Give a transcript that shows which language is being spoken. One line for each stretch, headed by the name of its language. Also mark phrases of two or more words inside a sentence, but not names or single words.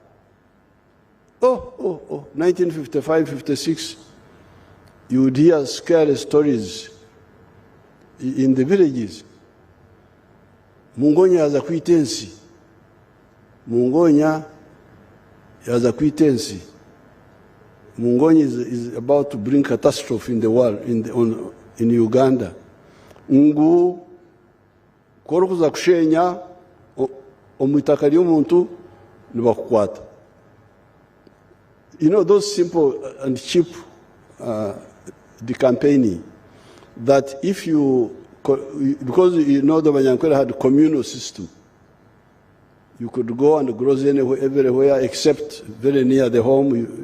English: 1955, 56, you would hear scary stories in the villages. Mungonya has a quittency. Mungonya has a quittency. Mungonya is about to bring catastrophe in the world, in Uganda.
Nyankole: Ngu koro kuza kushenya omwitaka ly'omuntu nibakukwata.
English: You know, those simple and cheap the campaigning, that if you, because you know the Banyankwera had a communal system, you could go and graze everywhere except very near the home.